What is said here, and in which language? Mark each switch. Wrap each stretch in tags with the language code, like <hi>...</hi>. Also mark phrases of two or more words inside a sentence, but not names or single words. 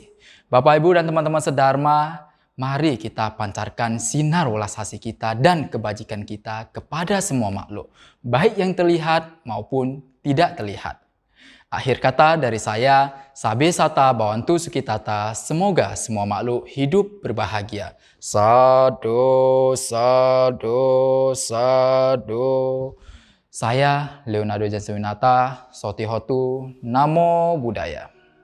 <id>Bapak, Ibu, dan teman-teman sedharma, mari kita pancarkan sinar welas asih kita dan kebajikan kita kepada semua makhluk, baik yang terlihat maupun tidak terlihat. Akhir kata dari saya,</id> <pi>Sabe Sata Bhavantu Sukhitata,</pi> <id>semoga semua makhluk hidup berbahagia.</id> <pi>Sadhu, sadhu, sadhu.</pi> <id>Saya Leonardo Jansewinata,</id> <pi>Sotihotu, Namo Buddhaya.</pi>